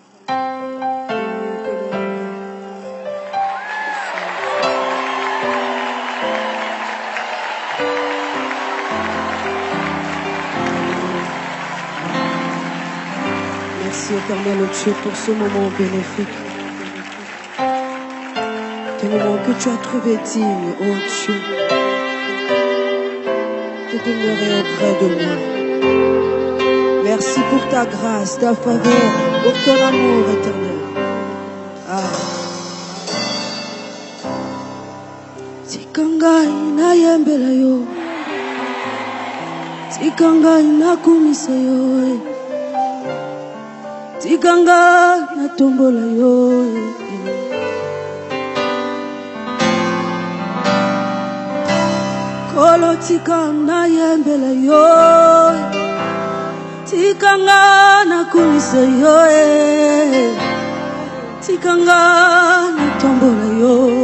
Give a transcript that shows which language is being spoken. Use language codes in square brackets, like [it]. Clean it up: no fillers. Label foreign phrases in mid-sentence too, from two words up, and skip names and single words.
[fr] Merci, éternel, oh Dieu, pour ce moment bénéfique. Des moments que tu as trouvé digne, oh Dieu, de demeurer auprès de moi. Merci pour ta grâce, ta faveur, pour ton amour éternel. [ln] Tikanga ina yembela yo, tikanga ina kumisa yo, tikanga na tombola yo. Kolo tikanga yembela yo, tikanga na kumisa yo, tikanga na tombola yo.